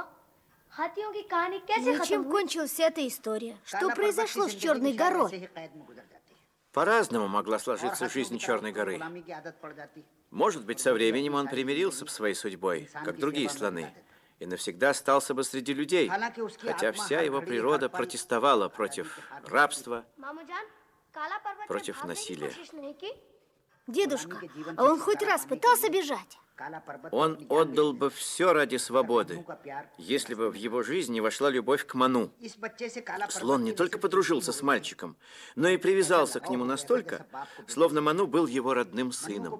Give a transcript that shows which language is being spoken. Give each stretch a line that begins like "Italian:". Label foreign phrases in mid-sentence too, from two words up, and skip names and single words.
Hindi: हाथियों की कहानी कैसे खत्म
Russian: Чем
Hindi: हुई?
Russian: кончилась эта история? Что произошло с Черной горой? По-разному могла сложиться жизнь Черной горы. Может быть, со временем он примирился бы с своей судьбой, как другие слоны, и навсегда остался бы среди людей, хотя вся его природа протестовала против рабства,
Hindi: मामूजान, काला पर्वत से
Russian: против
Hindi: भागने की
Russian: насилия.
Hindi: कोशिश नहीं की?
Russian: Дедушка, а он хоть раз пытался бежать? Он отдал бы все ради свободы, если бы в его жизнь не вошла любовь к Ману. Слон не только подружился с мальчиком, но и привязался к нему настолько, словно Ману был его родным сыном.